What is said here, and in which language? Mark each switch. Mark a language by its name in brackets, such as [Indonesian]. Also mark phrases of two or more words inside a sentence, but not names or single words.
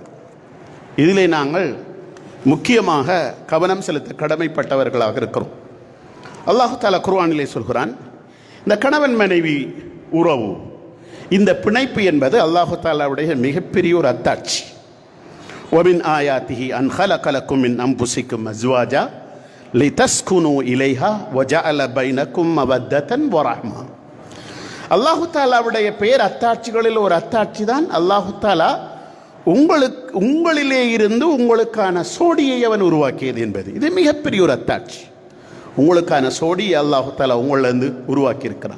[Tamil] இதிலே நாங்கள் முக்கியமாக கவனம் செலுத்த கடமைப்பட்டவர்களாக இருக்கிறோம். [Arabic] الله تعالى [Tamil] குர்ஆனிலே சொல்கிறான், இந்த கணவன் மனைவி உறவு, இந்த பிணைப்பு என்பது [Arabic] الله تعالى [Tamil] மிகப்பெரிய ஒரு அத்தாட்சி. [Arabic] ومن آياته أن خلق لكم من أنفسكم أزواجا لتسكنوا إليها وجعل بينكم مودة ورحمة. الله تعالى [Tamil] பெயர் அத்தாட்சிகளில் ஒரு அத்தாட்சி தான் [Arabic] الله تعالى [Tamil] உங்களிலே இருந்து உங்களுக்கான சோடியை அவன் உருவாக்கியது என்பது. இது மிகப்பெரிய ஒரு அத்தாட்சி. உங்களுக்கான சோடியை [Arabic] الله تعالى [Tamil] உங்களிலிருந்து உருவாக்கியிருக்கிறான்.